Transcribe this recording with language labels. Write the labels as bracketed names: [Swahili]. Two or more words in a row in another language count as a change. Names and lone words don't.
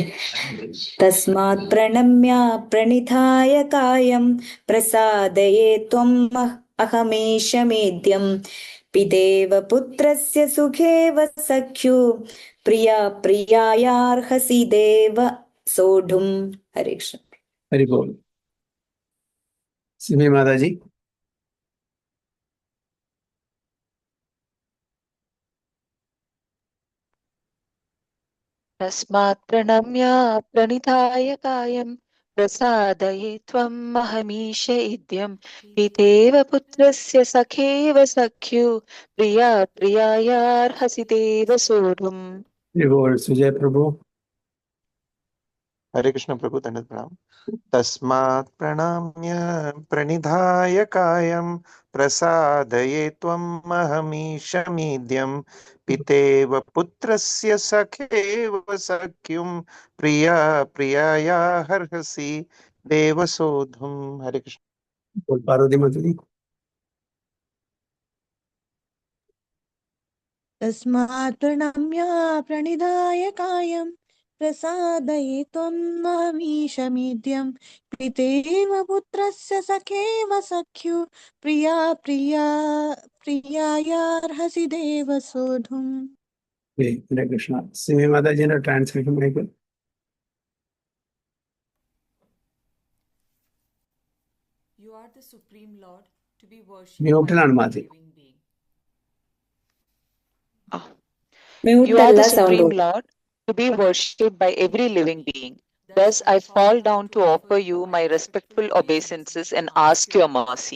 [Sanskrit] തസ്മാത് പ്രണമ്യ പ്രണിധായ കായം പ്രസാദയേ ത്വം അഹമേശമേദ്യം പിതേവ പുത്രസ്യ സുഖേവ സഖ്യോ പ്രിയാ പ്രിയായാർഹസി ദേവ സോഢും. [Malayalam] ഹരേ കൃഷ്ണ. ഹരിബോൾ. സിമി മാതാജി. [Sanskrit] तस्मात् प्रणम्य प्रणिधाय कायं प्रसादये त्वम् अहमीश इद्यं पितेव पुत्रस्य सखेव सख्यु प्रिया प्रियायार्हसि देव सोढुम्. [Malayalam] ഹരിബോൾ. സുജയ് പ്രഭു. ഹരേ കൃഷ്ണ പ്രഭു. തന്നെ പ്രണാം. [Sanskrit] तस्मात् प्रणम्य प्रणिधाय कायं प्रसादये त्वमहमीशमीड्यं पितेव पुत्रस्य सखेव सख्युं प्रिया प्रियाया हर्षसि देवसोढुं। [Hindi] हरे कृष्ण। बोल पार्वती माता जी। [Sanskrit] तस्मात् प्रणम्य प्रणिधाय कायं प्रसादये त्वमहमीशमीड्यं पितेव पुत्रस्य सखेव सख्यु प्रिया प्रिया प्रियायार्हसि देव सोढुम्। [Hindi] हरे कृष्ण। सिमी माता जी ने ट्रांसलेशन में [English] You are the Supreme Lord to be worshipped by [Malayalam] മ്യൂട്ടിലാണ് [English] every [Malayalam] മാതി. [English] living being. You [Malayalam] മ്യൂട്ട് [English] are [Malayalam] അല്ല [English] the [Malayalam] സൗണ്ട്. [English] Supreme Lord to be worshipped by every living being. Thus I fall down to offer you my respectful obeisances and ask your mercy.